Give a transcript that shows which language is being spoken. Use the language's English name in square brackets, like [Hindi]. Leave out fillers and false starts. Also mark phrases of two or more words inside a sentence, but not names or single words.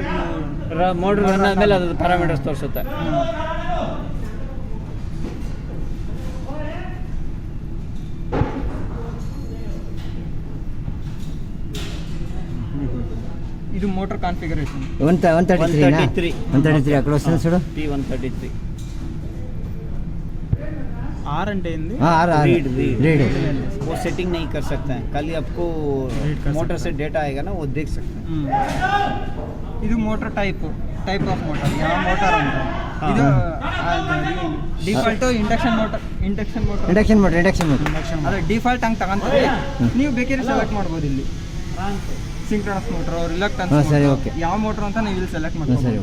[English] motor run [Kannada] ಆದಮೇಲೆ ಅದು ಪ್ಯಾರಾಮೀಟರ್ಸ್ ತೋರಿಸುತ್ತೆ. ಇದು [English] motor configuration [Telugu] 133 అక్కడ వస్తుంది చూడు. P133 आर అంటే ఏంది? [Hindi] रीड वो सेटिंग नहीं कर सकते हैं, खाली आपको मोटर से डेटा आएगा ना वो देख सकते हैं. [Kannada] ಇದು [English] motor type of motor [Kannada] ಯಾವ ಮೋಟರ್ ಅಂತ. ಇದು [English] default induction motor [Kannada] ಅದೇ ಡಿಫಾಲ್ಟ್ ಹಂಗೆ ತಗೊಂತಾರೆ. ನೀವು ಬೇಕಾದ್ರೆ ಸೆಲೆಕ್ಟ್ ಮಾಡ್ಬೋದು ಇಲ್ಲಿ [English] synchronous motor, [Kannada] ರಿಲಕ್ಟನ್ಸ್, ಯಾವ ಮೋಟರ್ ಅಂತ ನೀವು ಇಲ್ಲಿ ಸೆಲೆಕ್ಟ್ ಮಾಡ್ಬೋದು.